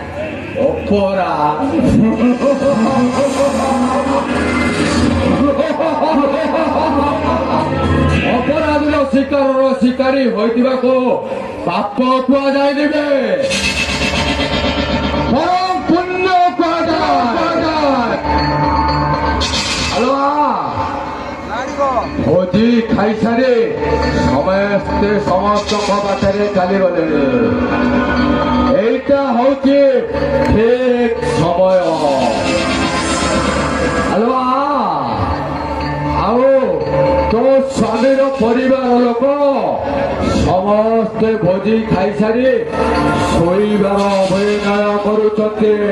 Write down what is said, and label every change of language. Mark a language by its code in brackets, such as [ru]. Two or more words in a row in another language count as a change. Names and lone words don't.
[or] ଅପରାଧର ଶିକାରର ଶିକାରୀ ହୋଇଥିବାକୁ ପାପ କୁହାଯାଏ ଦେବେ, ବରଂ ପୁଣ୍ୟ କୁହାଯାଏ। ଭୋଜି ଖାଇସାରି ସମସ୍ତେ ସମସ୍ତଙ୍କ ପାଖରେ ଚାଲିଗଲେଣି। [bn] এইটা হচ্ছে ঠিক সময়। [or] ଆଉ ତୋ ସ୍ୱାମୀର ପରିବାର ଲୋକ ସମସ୍ତେ ଭୋଜି ଖାଇସାରି ଶୋଇବାର ଅଭିନୟ କରୁଛନ୍ତି।